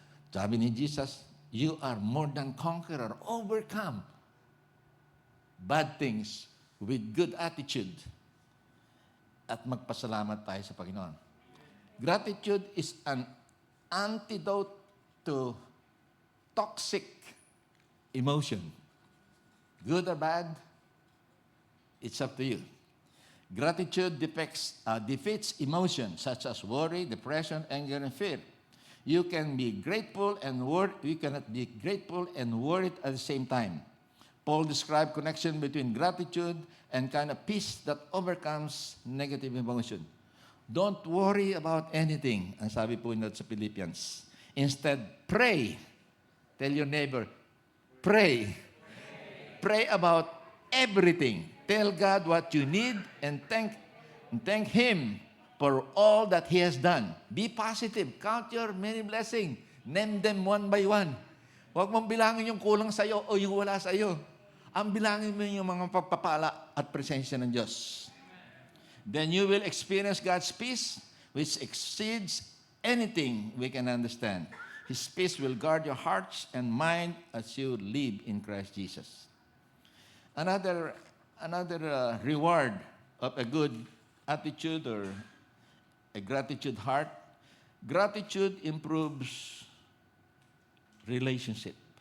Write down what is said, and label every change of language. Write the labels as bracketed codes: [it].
[tl] Sabi ni [en] Jesus, you are more than conqueror, overcome bad things with good attitude. [tl] At magpasalamat tayo sa Panginoon. [en] Gratitude is an antidote to toxic emotion. Good or bad, it's up to you. Gratitude defeats emotions such as worry, depression, anger, and fear. You can be grateful and worried. You cannot be grateful and worried at the same time. Paul described connection between gratitude and kind of peace that overcomes negative emotion. Don't worry about anything, [tl] ang sabi po nito sa Philippians. [en] Instead, pray. Tell your neighbor, pray. Pray about everything. Tell God what you need and thank Him for all that He has done. Be positive. Count your many blessings. Name them one by one. [tl] Huwag mong bilangin yung kulang sa'yo o yung wala sa'yo. Ang bilangin mo yung mga pagpapala at presensya ng Diyos. [en] Then you will experience God's peace which exceeds anything we can understand. His peace will guard your hearts and mind as you live in Christ Jesus. Another reward of a good attitude or a gratitude heart, gratitude improves relationship.